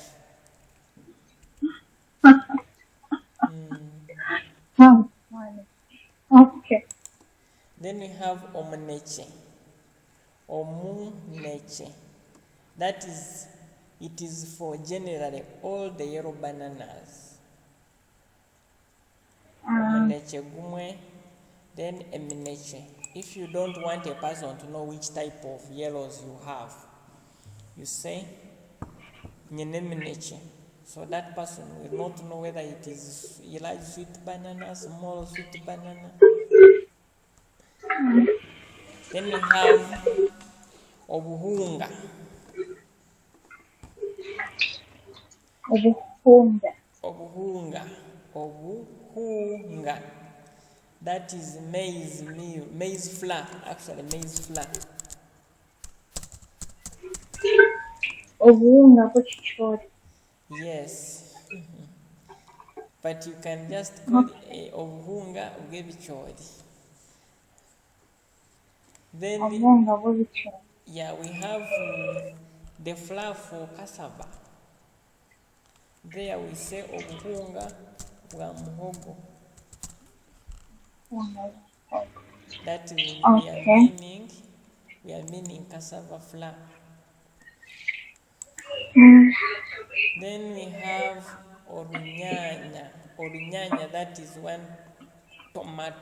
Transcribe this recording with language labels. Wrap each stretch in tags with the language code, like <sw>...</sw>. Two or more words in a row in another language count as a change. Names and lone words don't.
<en>Okay. Then we have omuneche. Omuneche. That is, it is for generally all the yellow bananas.</en> <nyn>Omuneche gumwe, then emineche.</nyn> <en>If you don't want a person to know which type of yellows you have, you say nyenemeneche. So that person will not know whether it is a large sweet banana, small sweet banana. Then we have obuhunga. Obuhunga. Obuhunga. Obuhunga. That is maize meal, maize flour, actually maize flour.</en> <nyn>Obuhunga buchichori.</nyn> <en>Yes. But you can just call it</en> <nyn>obuhunga ugebichori.</nyn> <en>Then yeah, we have the flour for cassava. There we say</en> <nyn>obuhunga bwa muhogo.</nyn> <en>That we are meaning cassava flour. Then we have orunyanya. Orunyanya, that is one tomato.</en>